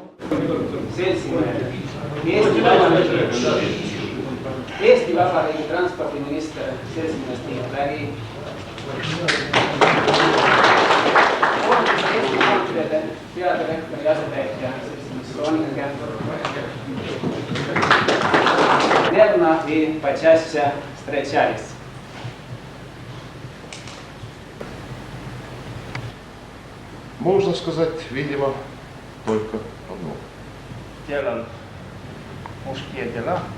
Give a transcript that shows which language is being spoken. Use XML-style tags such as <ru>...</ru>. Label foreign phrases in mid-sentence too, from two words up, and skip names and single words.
<et>Eesti Vabariigi transpordiminister seltsimees Tiit Vägi, Eesti Maanteede peadirektori asetäitja seltsimees Sonke,</et> <ru>верно и почаще встречались. Можно сказать, видимо, только одно. Делал мужские дела.</ru>